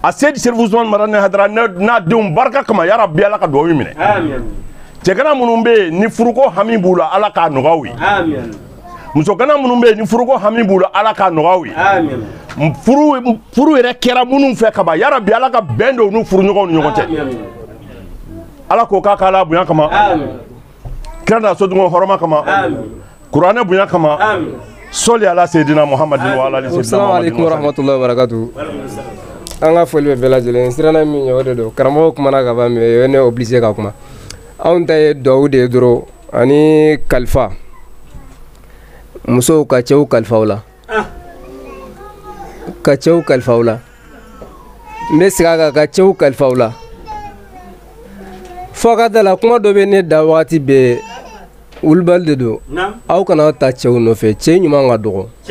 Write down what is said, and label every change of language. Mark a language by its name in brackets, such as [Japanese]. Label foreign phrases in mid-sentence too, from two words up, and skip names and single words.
[Bambara] a seydi Serif Ousmane Madani Haidara n'a denw barika kama [Arabic] يا رب [Bambara] ala ka duwawu minɛ cɛgana minnu bɛ yen ni furuko hami b'u la ala k'a nɔgɔya u ye musokana minnu bɛ yen ni furuko hami b'u la ala k'a nɔgɔya u ye furu yɛrɛ kɛra minnu fɛ kaban ya rabbi ala ka bɛn don u n'u furuɲɔgɔnw ni ɲɔgɔn cɛ ala k'o k'a k'ala bonya kama kira n'a sodungo hɔrɔma kama kuranɛ bonya kama [Arabic] صل على سيدنا محمد وعلى آل سيدنا السلام عليكم ورحمة الله وبركاته [Bambara] an ka foli bɛ bɛɛ lajɛlen siranna min ɲɛ o de don karamɔgɔ kumana ka ban mais o ye ne obligé ka kuma anw ta ye duwawu de ye dɔrɔn ani kalifa musow ka cɛw kalifaw la ka cɛw kalifaw la n bɛ segin a kan ka cɛw kalifaw la fo ka da la kuma dɔ bɛ ne da wagati bɛɛ wulibali de don aw kana ta cɛw nɔfɛ cɛ ɲuman ka dɔgɔ